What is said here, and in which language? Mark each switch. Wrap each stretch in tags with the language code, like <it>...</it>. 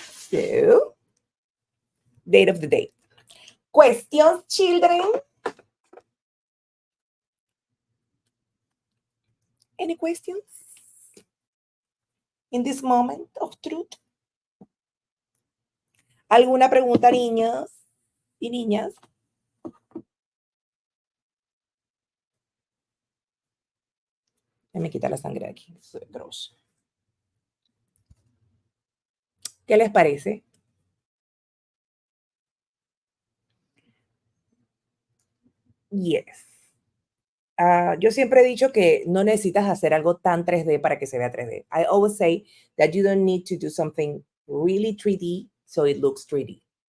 <en>So, date of the day. Questions, children? Any questions in this moment of truth?</en> <es>¿Alguna pregunta, niños y niñas? Me quita la sangre de aquí. Soy grosso. ¿Qué les parece? Yes. Yo siempre he dicho que no necesitas hacer algo tan 3D para que se vea 3D.</es> <en>I always say that you don't need to do something really 3D so it looks 3D.</en>